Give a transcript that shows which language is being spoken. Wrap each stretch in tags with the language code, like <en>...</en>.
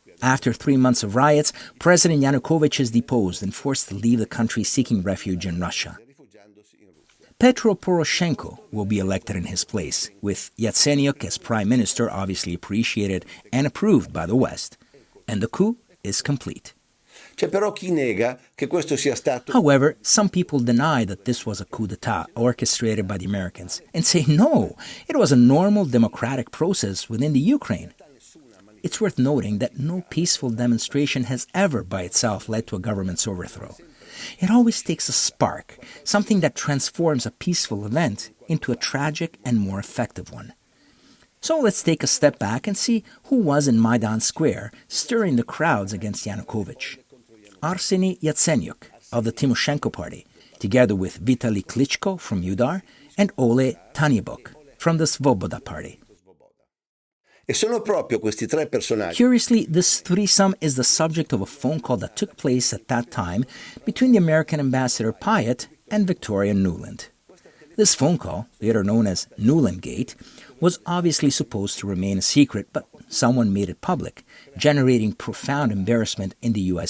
<en>After 3 months of riots, President Yanukovych is deposed and forced to leave the country seeking refuge in Russia. Petro Poroshenko will be elected in his place, with Yatsenyuk as prime minister obviously appreciated and approved by the West. And the coup is complete.</en> <it>c'è però chi nega che questo sia stato...</it> <en>However, some people deny that this was a coup d'etat orchestrated by the Americans and say no, it was a normal democratic process within the Ukraine. It's worth noting that no peaceful demonstration has ever by itself led to a government's overthrow. It always takes a spark, something that transforms a peaceful event into a tragic and more effective one. So let's take a step back and see who was in Maidan Square stirring the crowds against Yanukovych. Arseny Yatsenyuk of the Tymoshenko party, together with Vitaly Klitschko from Udar and Ole Tanyabuk from the Svoboda party.</en> <it>E sono proprio questi tre personaggi.</it> <en>Curiously, this threesome is the subject of a phone call that took place at that time between the American ambassador Pyatt and Victoria Nuland. This phone call, later known as Nuland-gate, was obviously supposed to remain a secret, but someone made it public, generating profound embarrassment in the U.S.</en>